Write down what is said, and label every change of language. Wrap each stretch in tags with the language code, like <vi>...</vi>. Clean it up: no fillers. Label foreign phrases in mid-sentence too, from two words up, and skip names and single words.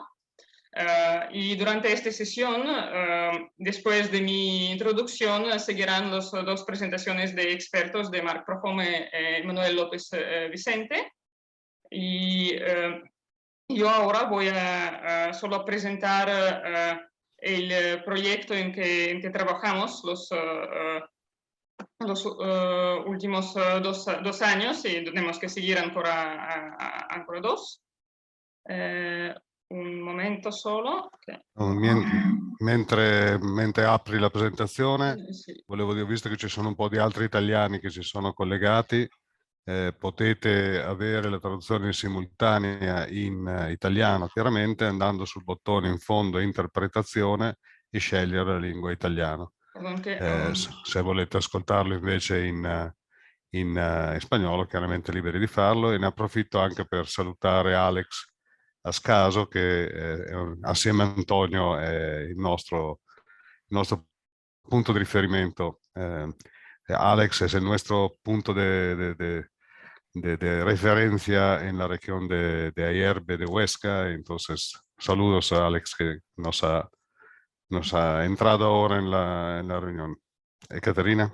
<es>Y durante esta sesión, después de mi introducción, seguirán las 2 presentaciones de expertos de Marc Prohom y Manuel López Vicente. Y yo ahora voy a solo presentar el proyecto en que trabajamos los últimos 2 años, y tenemos que seguir ancora 2. Un momento solo.</es> <it>Mentre apri la presentazione, Sì. volevo dire, visto che ci sono un po' di altri italiani che si sono collegati, potete avere la traduzione simultanea in italiano, chiaramente andando sul bottone in fondo interpretazione e scegliere la lingua italiana. Se volete ascoltarlo invece in spagnolo, chiaramente liberi di farlo, e ne approfitto anche per salutare Alex Ascaso, che assieme a Antonio è il nostro punto di riferimento.</it> <es>Alex es el nuestro punto de referencia en la región de Ayerbe, de Huesca. Entonces, saludos a Alex, que nos ha entrado ahora en la reunión. Caterina.</es>